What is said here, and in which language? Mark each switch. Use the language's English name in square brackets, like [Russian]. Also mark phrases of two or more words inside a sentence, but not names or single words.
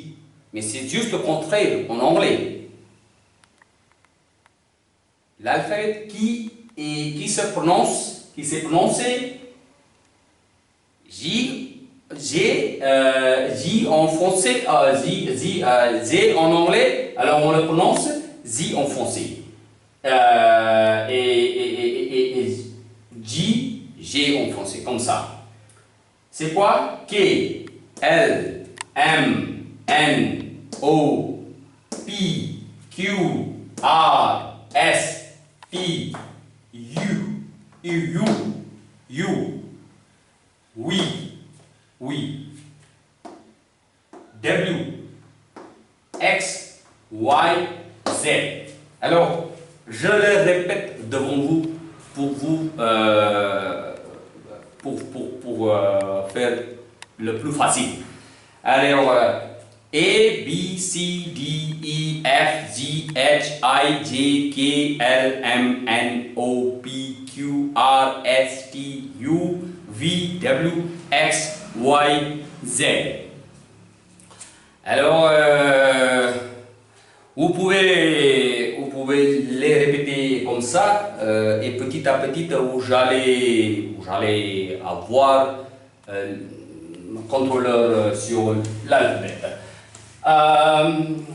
[French] Mais c'est juste le contraire en anglais. L'alphabet qui s'est prononcé J en français, Z en anglais, alors on le prononce Z en français. Et G en français, comme ça. C'est quoi? K, L, M, N, O, P, Q, R, S, T, U, oui, W, X, Y, Z. Alors, je le répète devant vous pour faire le plus facile. Alors, A, B, C, D, E, F, G, H, I, J, K, L, M, N, O, P, Q, R, S, T, U, V, W, X, Y, Z. Alors, vous pouvez les répéter comme ça et petit à petit, vous allez avoir contrôleur sur l'alphabet.